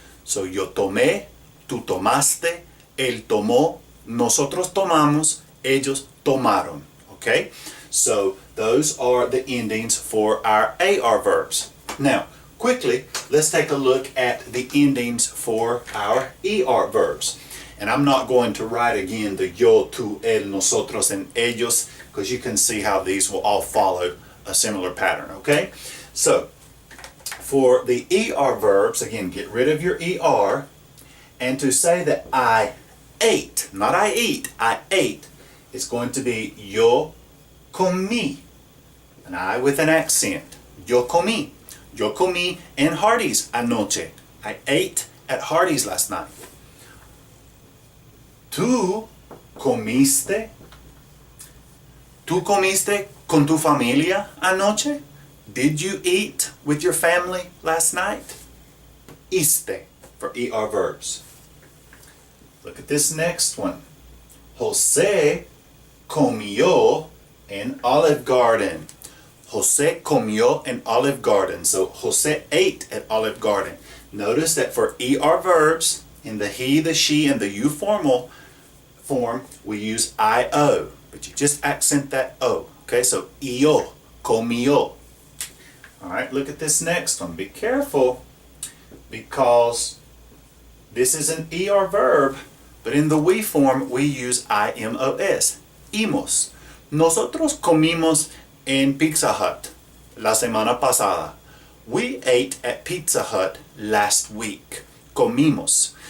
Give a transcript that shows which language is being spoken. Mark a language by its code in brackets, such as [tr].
[es] So yo tomé, tú tomaste, él tomó, nosotros tomamos, ellos tomaron. [en] Okay? So those are the endings for our AR verbs. Now, quickly, let's take a look at the endings for our ER verbs. And I'm not going to write again the yo, tú, él, nosotros, and ellos, because you can see how these will all follow a similar pattern, okay? So, for the ER verbs, again, get rid of your ER, and to say that I ate, not I eat, I ate, is going to be yo comí, an I with an accent, yo comí. [es] Yo comí en Hardee's anoche. [en] I ate at Hardee's last night. [es] ¿Tú comiste? ¿Tú comiste con tu familia anoche? [en] Did you eat with your family last night? Iste for ER verbs. Look at this next one. [es] José comió en Olive Garden. José comió en Olive Garden. [en] So José ate at Olive Garden. Notice that for ER verbs, in the he, the she, and the you formal form, we use IO. But you just accent that O. Okay, so io, comió. Alright, look at this next one. Be careful because this is an ER verb, but in the we form we use IMOS. Imos. [es] Nosotros comimos en Pizza Hut la semana pasada. [en] We ate at Pizza Hut last week. Comimos.